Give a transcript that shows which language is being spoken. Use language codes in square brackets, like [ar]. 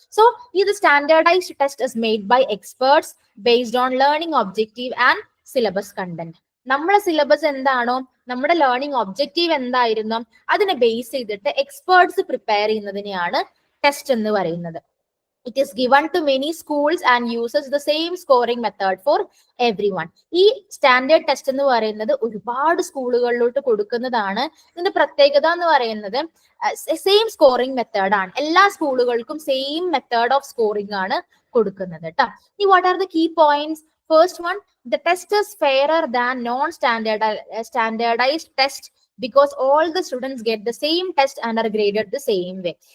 [en] So ഇത് standardized test is made by experts based on learning objective and syllabus content. [ml] നമ്മുടെ syllabus എന്താണോ, നമ്മുടെ learning objective എന്തായിരുന്നു, അതിനെ ബേസ് ചെയ്തിട്ട് എക്സ്പേർട്സ് പ്രിപ്പയർ ചെയ്യുന്നതിനെയാണ് ടെസ്റ്റ് എന്ന് പറയുന്നത്. [en] It is given to many schools and uses the same scoring method for everyone. [ml] ഈ standard test എന്ന് പറയുന്നത് ഒരുപാട് സ്കൂളുകളിലോട്ട് കൊടുക്കുന്നതാണ്. ഇതിന്റെ പ്രത്യേകത എന്ന് പറയുന്നത് സെയിം സ്കോറിംഗ് മെത്തേഡ് ആണ്. എല്ലാ സ്കൂളുകൾക്കും [en] same method of scoring [ml] ആണ് കൊടുക്കുന്നത് കേട്ടോ. [en] ഇനി what are the key points? First one, the test is fairer than standardized test because all the students get the same test and are graded the same way.